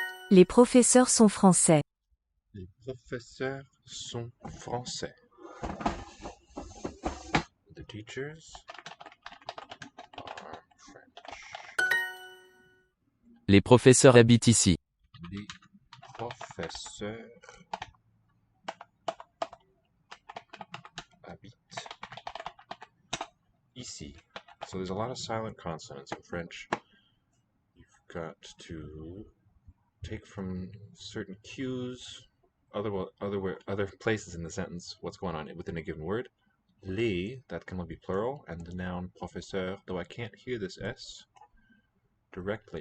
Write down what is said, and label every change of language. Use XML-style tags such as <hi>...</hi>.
<fr>Les professeurs sont français. Les professeurs sont français.</fr> <en>The teachers are French.</en> <fr>Les professeurs habitent ici. Les professeurs habitent ici.</fr> <en>So there's a lot of silent consonants in French. You've got to take from certain cues, other places in the sentence, what's going on within a given word. Les, that can only be plural, and the noun professeur, though I can't hear this S directly.</en>